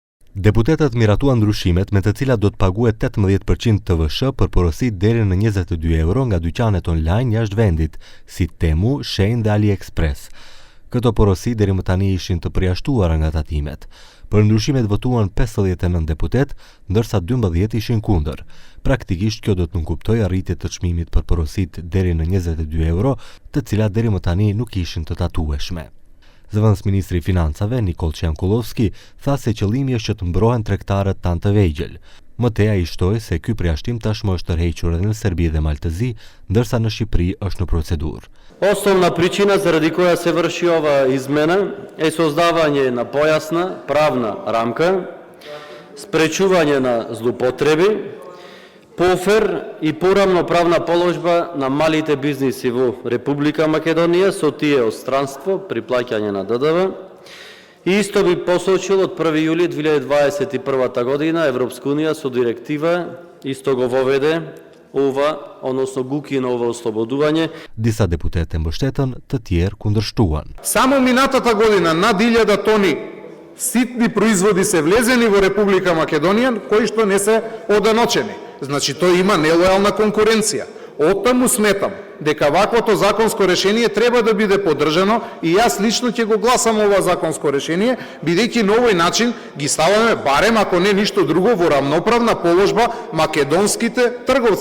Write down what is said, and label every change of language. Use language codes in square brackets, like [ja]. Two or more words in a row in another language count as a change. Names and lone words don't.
[sq] Deputetot miratuva ndrushimet me të cilat do të paguhet 18% TVSH për porosit deri në 22 euro nga dyqanet online jashtë vendit, si Temu, Shein dhe AliExpress. Këto porosi deri më tani ishin të përjashtuara nga tatimet. Për ndryshimet votuan 59 deputet, ndërsa 12 ishin kundër. Praktikisht kjo do të nënkuptoj arritje të çmimit për porosit deri në 22 euro, të cilat deri më tani nuk ishin të tatueshme. Zëvendës ministri i Financave, Nikol Ciankullovski, tha se qëllimi është që të mbrohen tregtarët tanë të vegjël. Më tej ai shtoi se ky përjashtim tashmë është tërhequr edhe në Serbi dhe Maltezi, ndërsa në Shqipëri është në procedurë. [mk] Основна причина заради која се врши ова измена е создавање на појасна правна рамка, спречување на злоупотреби, пофер и порамноправна положба на малите бизниси во Република Македонија со тие од странство при плаќање на ДДВ. И исто би посочил од 1 јули 2021 година Европска унија со директива исто го воведе ова, односно го укина ова ослободување. [sq] Disa deputet e mbështetën, të tjerë kundërshtuan. [mk] Само минатата година над 1000 тони ситни производи се влезени во Република Македонија, кои што не се оданочени. Значи, тој има нелојална конкуренција. Оттаму сметам дека ваквото законско решение треба да биде поддржано и јас лично ќе го гласам ова законско решение, бидејќи на овој начин ги ставаме, барем ако не ништо друго, во рамноправна положба македонските трговци.